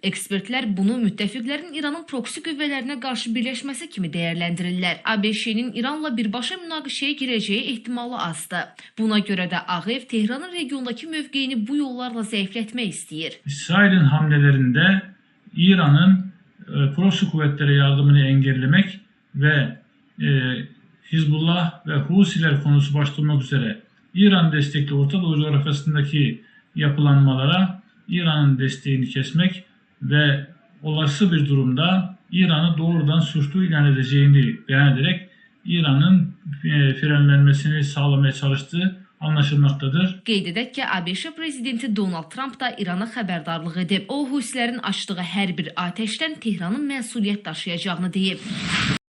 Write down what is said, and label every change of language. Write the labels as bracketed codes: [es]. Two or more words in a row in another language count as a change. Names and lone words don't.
[az] Ekspertlər bunu müttəfiqlərin İranın proksi qüvvələrinə qarşı birləşməsi kimi dəyərləndirirlər. ABŞ-nin İranla birbaşa münaqişəyə girəcəyi ehtimalı azdır. Buna görə də Ağ Ev Tehranın regiondakı mövqeyini bu yollarla zəiflətmək istəyir. [tr] İsrailin hamlelerində İranın proksi kuvvetlere yardımını engellemek ve Hizbullah ve Husiler konusu başta olmak üzere İran destekli Orta Doğu coğrafyasındaki yapılanmalara İran'ın desteğini kesmek ve olası bir durumda İran'ı doğrudan suçlu ilan edeceğini beyan ederek İran'ın frenlenmesini sağlamaya çalıştığı anlaşılmaktadır. [az] Qeyd edək ki, ABŞ prezidenti Donald Trump da İrana xəbərdarlıq edib. O, Husilərin açdığı hər bir atəşdən Tehranın məsuliyyət daşıyacağını deyib.